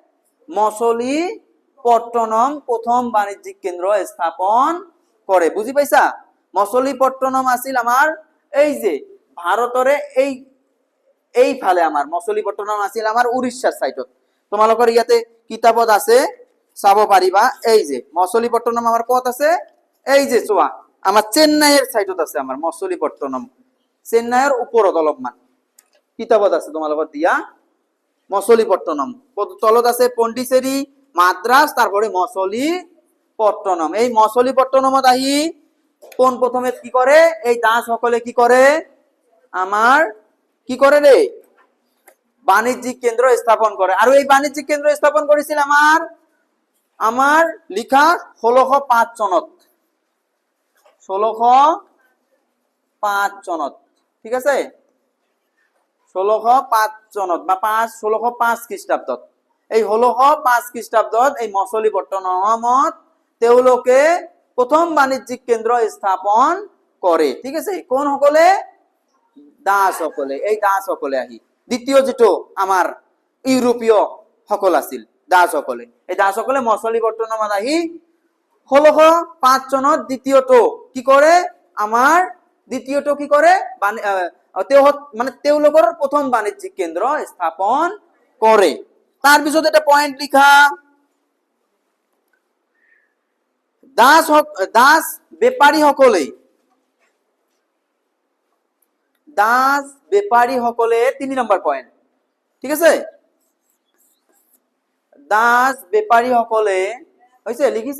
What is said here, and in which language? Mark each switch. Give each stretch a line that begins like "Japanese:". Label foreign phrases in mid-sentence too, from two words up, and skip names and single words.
Assamese: মছলিপট্টনম প্ৰথম বাণিজ্যিক কেন্দ্ৰ স্থাপন কৰে। বুজি পাইছা? মছলিপট্টনম আছিল আমাৰ এই যে ভাৰতৰে এইফালে আমাৰ মছলিপট্টনম আছিল আমাৰ উৰিষ্যাৰ সাইডত। তোমালোকৰ ইয়াতে কিতাপত আছে, চাব পাৰিবা। এই যে মছলিপট্টনম আমার কত আছে? এই যে চোৱা, আমার চেন্নাইয়ের সাইডত আছে আমার মছলিপট্টনম। চেন্নাইয়ের উপৰত অলপমান কিতাপত আছে তোমালোকৰ দিয়া মছলিপট্টনম। তলত আছে পণ্ডিচেৰী, মাদ্রাস, তারপরে মছলিপট্টনম। এই মছলিপট্টনমত আহি কোন প্রথমে কি করে? এই দাস সকলে কি করে? আমার কি করে রে? বাণিজ্যিক কেন্দ্র স্থাপন করে। আর এই বাণিজ্যিক কেন্দ্র স্থাপন করেছিল আমার লিখা 1605 চনত। 1605 চনত। ঠিক আছে, 1605 চনত বা 1605 খ্ৰীষ্টাব্দত। এই 1605 খ্ৰীষ্টাব্দত এই মছলিপট্টনমত তেওঁলোকে প্রথম বাণিজ্যিক কেন্দ্র স্থাপন করে। ঠিক আছে, কোন সকলে? দাস সকলে। এই দাস সকলে আহি দ্বিতীয় যেটো আমার ইউরোপীয় সকল আছিল দাস সকলে, এই দাস সকলে মছলিপট্টনমত আহি 1605 চনত দ্বিতীয়টো কি করে? আমার দ্বিতীয়টো কি করে? মানে তেওঁলোকৰ প্রথম বাণিজ্যিক কেন্দ্র স্থাপন করে। তার পিছত এটা পয়েন্ট লিখা, দাস বেপাৰী সকলে 3 নম্বৰ পয়েন্ট। ঠিক আছে, দাস বেপাৰী সকলে হৈছে, লিখিছা?